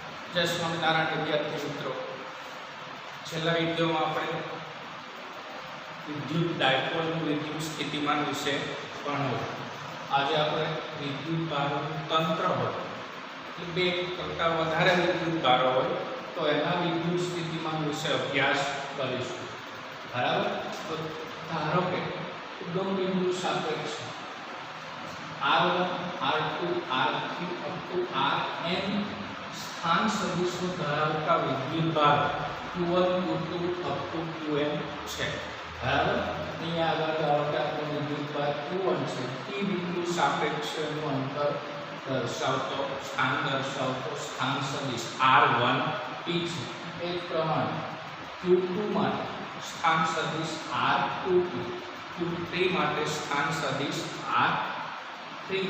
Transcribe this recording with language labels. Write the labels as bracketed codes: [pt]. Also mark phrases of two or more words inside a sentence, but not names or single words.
[gu] જય સ્વામીનારાયણ વિદ્યાર્થી મિત્રો, છેલ્લા વિડિયોમાં આપણે વિદ્યુત ડાયપોલનું વિદ્યુત સ્થિતિમાન વિષે ભણ્યો। આજ આપણે વિદ્યુત ભારોનું તંત્ર હોય એટલે બે કરતા વધારે વિદ્યુત ભારો હોય તો એના વિદ્યુત સ્થિતિમાન વિશે અભ્યાસ કરીશું। બરાબર, તો ધારો કે ઉગમ બિંદુ સાપેક્ષ R1 R2 R3 [en] up to [gu] Rn સ્થાન સદિશો ધરાવતા વિદ્યુત ભાર Q1 Q2 [en] up to [gu] Qn છે। બરાબર, અહીંયા આગળ ધરાવતા વિદ્યુત ભાર Q1 છે। T બિંદુ સાપેક્ષનું અંતર દર્શાવતો સ્થાન દર્શાવતો સ્થાન સદિશ R1 T છે। એ જ પ્રમાણે Q2 માટે સ્થાન સદિશ R2T, Q3 માટે સ્થાન સદિશ R3T।